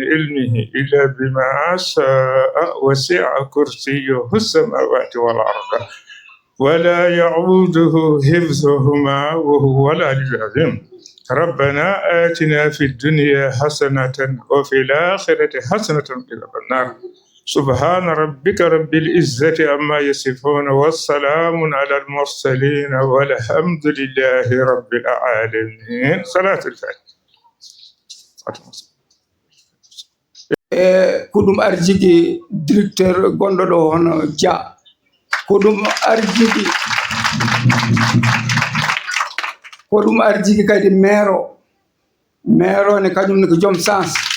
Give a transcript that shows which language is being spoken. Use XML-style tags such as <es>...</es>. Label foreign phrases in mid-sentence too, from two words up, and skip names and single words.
<ar>علمه إلا بما شاء وسع كرسيه السماوات والأرض ولا يعوده حفظهما وهو العلي العظيم ربنا آتنا في الدنيا حسنة وفي الآخرة حسنة وقنا النار سبحان ربك رب العزة عما يصفون والسلام على المرسلين والحمد لله رب العالمين صلاة الفاتحة</ar> <ff>ko ɗum arjigi directeur gonɗo ɗo hono Dia ko ɗum arjigi kadi maire o ne kañum ne ko joom sens</ff>